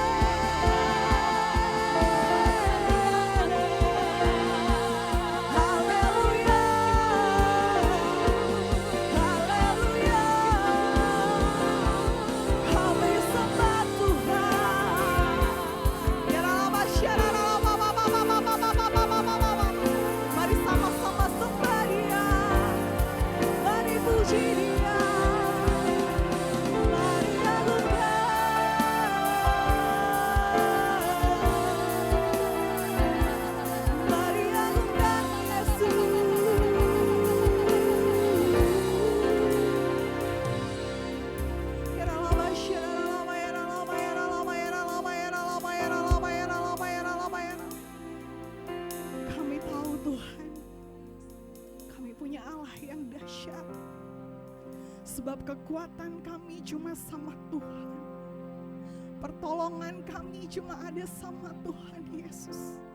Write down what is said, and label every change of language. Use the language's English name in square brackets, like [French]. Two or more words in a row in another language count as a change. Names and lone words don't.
[Indonesian] Haleluya. Haleluya. Kami sembah Tuhan. Ya Rama Shara, Rama, Mama, Mama, Mama, Mama, Mama, Mama. Mari sama-sama sembah Dia, mari puji Dia, mari agungkan, mari agungkan Yesus. Ya Rama Shara, Rama, Ya Rama, Ya Rama, Ya Rama, Ya Rama, Ya Rama, Ya Rama, Ya Rama, Ya Rama. Kami tahu Tuhan, kami punya Allah yang dahsyat. Sebab kekuatan kami cuma sama Tuhan. Pertolongan kami cuma ada sama Tuhan Yesus.